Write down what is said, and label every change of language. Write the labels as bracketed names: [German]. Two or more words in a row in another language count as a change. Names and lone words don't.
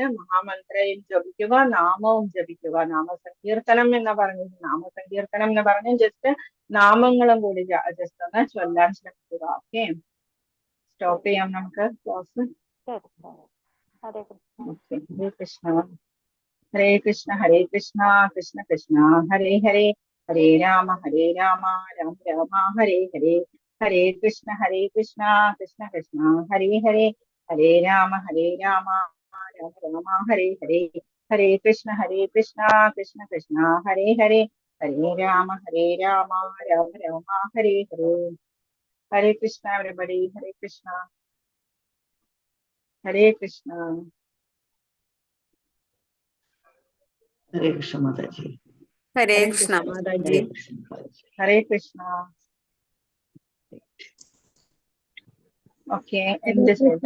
[Malayalam] മഹാമന്ത്രയും ജപിക്കുക, നാമവും ജപിക്കുക. നാമസങ്കീർത്തനം എന്ന് പറഞ്ഞത്, നാമസങ്കീർത്തനം എന്ന് പറഞ്ഞ ജസ്റ്റ് നാമങ്ങളും കൂടി ജസ്റ്റ് ഒന്ന് ചൊല്ലാൻ ശ്രമിക്കുക. [English] Okay, stop [Malayalam] ചെയ്യാം നമുക്ക് ക്ലാസ്. ഹരേ കൃഷ്ണ. ഹരേ കൃഷ്ണ. ഹരേ കൃഷ്ണ ഹരേ കൃഷ്ണ കൃഷ്ണ കൃഷ്ണ ഹരേ ഹരേ, ഹരേ രാമ രാമ രാമ ഹരേ ഹരേ, ഹരേ കൃഷ്ണ കൃഷ്ണ കൃഷ്ണ ഹരേ ഹരേ, ഹരേ രാമ രാമ രാമ ഹരേ ഹരേ, ഹരേ കൃഷ്ണ കൃഷ്ണ കൃഷ്ണ ഹരേ ഹരേ, ഹരേ രാമ രാമ രാമ ഹരേ ഹരേ. ഹരേ കൃഷ്ണ എവരിബഡി. ഹരേ കൃഷ്ണ. ഹരേ കൃഷ്ണ. ഹരേ കൃഷ്ണ മാതാജി. ഹരേ കൃഷ്ണ മാതാജി. ഹരേ കൃഷ്ണ. ഓക്കെ, എന്ത് ചെയ്തേ?